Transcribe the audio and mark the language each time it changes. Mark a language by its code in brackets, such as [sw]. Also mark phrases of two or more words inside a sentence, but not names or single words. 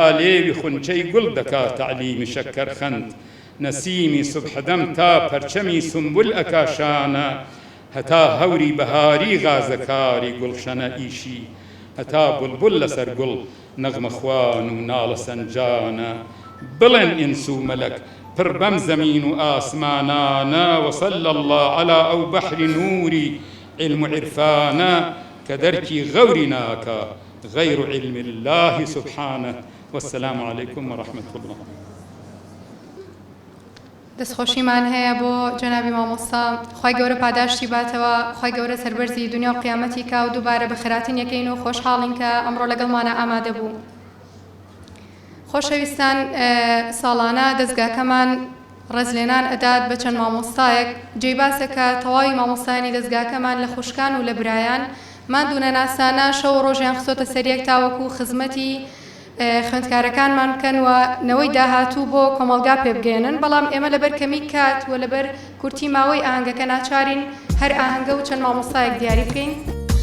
[ckb] لێوی خونچەی گوڵ دەکا تەعلیمی شەکەرخەند نەسیمی سوبحدەم تا پەرچەمی سنبول ئەکاشانە هەتا هەوری بەهاری غازەکاری گوڵشەنە ئیشی هەتا بولبول لەسەر گوڵ نەغمە خوان و ناڵە سەنجانە بڵێن ئینس و مەلەک پڕ بەم زەمین و ئاسمانانە [ar] وصل الله على [ckb] ئەو بەحری نووری علم و عرفانە کە دەرکی غەوری ناکە غەیر [ar] علم الله سبحانه والسلام عليكم ورحمة الله. [ckb] دەستخۆشیمان هەیە بۆ جەنابی مامۆستا خوای گەورە پاداشتی باتەوە خی گەورە سەربەرزی دنیا و قیامەتی کا و دووبارە بە خێراتین یەکەین و خۆشحاڵین کە ئەمڕۆ لەگەڵمانە ئامادە بوو. خۆشەویستان ساڵانە دەستگاکەمان ڕێزلێنان ئەدات بە چەند مامۆستایەک جێی باسەکە تەواوی مامۆستایانی دەستگاکەمان لە خوشکان و لە برایان مادوونە ناسانە شەو ڕۆژیان خستۆتە سەریەک تاوەکو خزمەتی خوێندکارەکانمان بکەن و نەوەی داهاتوو بۆ کۆمەلگا پێ بگەێنن بەڵام ئێمە لەبەر کەمی کات و لەبەر کورتی ماوەی ئاهەنگەکە ناچارین هەر ئاهەنگە و چەند مامۆستایەک دیاری بکەین.